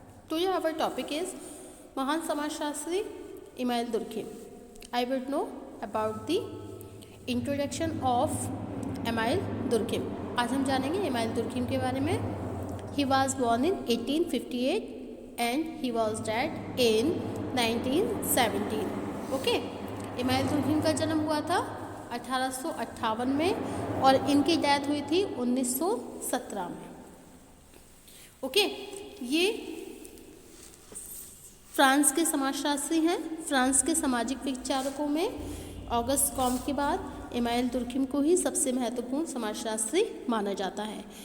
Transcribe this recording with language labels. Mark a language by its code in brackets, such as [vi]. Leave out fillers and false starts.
[en] Today our topic is [hi] महान समाजशास्त्री [en] Emile Durkheim. I will know about the introduction of Emile Durkheim. [hi] आज हम जानेंगे इमाइल दुर्खिम के बारे में. [en] He was born in 1858 and he was dead in 1917. Okay. [hi] Email Durkheim का जन्म हुआ था 1858 में और इनकी डेथ हुई थी 1917 में. ओके, ये फ्रांस के समाजशास्त्री हैं. फ्रांस के सामाजिक विचारकों में ऑगस्ट कॉम्ट के बाद इमाइल दुर्खिम को ही सबसे महत्वपूर्ण समाजशास्त्री माना जाता है.